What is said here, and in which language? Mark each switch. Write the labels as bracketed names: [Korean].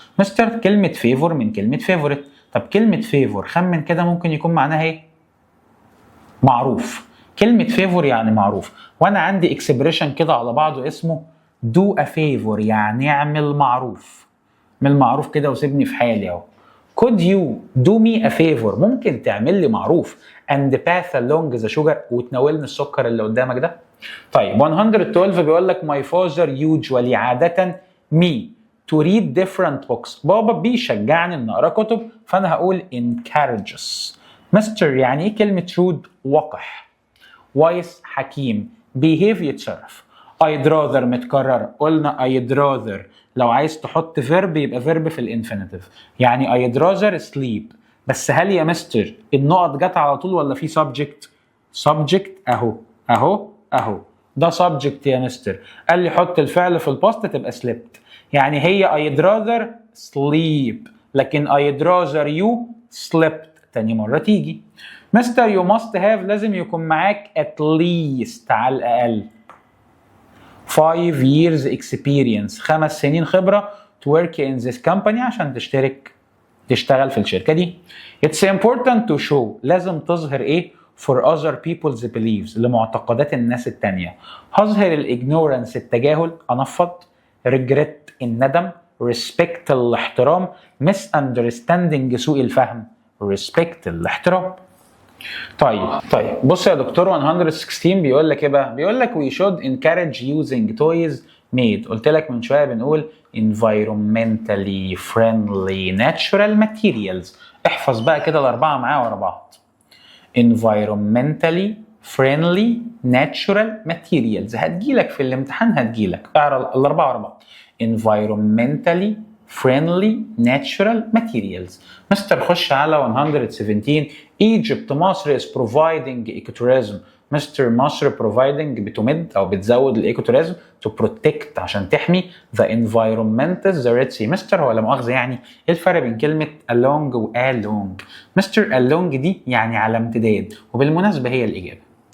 [Arabic] مستر كلمه favor من كلمه favorite. طب كلمه favor خمن كده ممكن يكون معناها ايه؟ معروف. كلمه favor يعني معروف، وانا عندي اكسبريشن كده على بعضه اسمه [English] do a favor، [Arabic] يعني اعمل معروف. من المعروف كده وسيبني في حالي اهو. [English] could you do me a favor، [Arabic] ممكن تعمل لي معروف [English] and pass along the sugar، [Arabic] وتناولني السكر اللي قدامك ده. طيب 112 بيقول لك [English] my father usually [Arabic] عادة me to read different books، بابا بيشجعني ان اقرا كتب، فانا هقول encourages. مستر يعني ايه كلمة rude؟ وقح. wise حكيم. behave يتصرف. I'd rather متكرر، قلنا I'd rather لو عايز تحط verb يبقى verb في الانفينيتيف، يعني [English] I'd rather sleep. [Arabic] بس هل يا مستر النقط جت على طول ولا في subject؟ subject اهو اهو اهو، ده subject يا مستر. قال لي حط الفعل في الباست تبقى slept، يعني هي I'd rather sleep، لكن [English] I'd rather you slept [Arabic] تاني مرة تيجي. مستر [English] you must have [Arabic] لازم يكون معاك at least على الأقل [English] 5 years experience، [Arabic] 5 سنين خبرة [English] to work in this company [Arabic] عشان تشتغل في الشركة دي. [English] It's important to show [Arabic] لازم تظهر ايه؟ [English] for other people's beliefs [Arabic] لمعتقدات الناس التانية. هظهر الignorance التجاهل، أنفض. regret الندم. respect الاحترام. misunderstanding سوء الفهم. respect الاحترام. طيب بص يا دكتور 116 بيقول لك ايه بقى؟ بيقول لك [English] we should encourage using toys made، [Arabic] قلت لك من شويه بنقول [English] environmentally friendly natural materials. [Arabic] احفظ بقى كده الاربعه معايا ورا بعض. [English] environmentally friendly natural materials، [Arabic] هتجيلك في الامتحان، هتجيلك اقرا الاربعه ورا بعض. [English] environmentally friendly natural materials. [Arabic] مستر خش على 117. [English] Egypt مصر is providing ecotourism. [Arabic] مستر مصر providing بتمد او بتزود الايكوتوريزم to protect عشان تحمي [English] the environment the Red Sea. [Arabic] مستر هو لا مؤاخذه يعني ايه الفرق بين كلمه along و along؟ مستر along دي يعني على امتداد، وبالمناسبه هي الاجابه.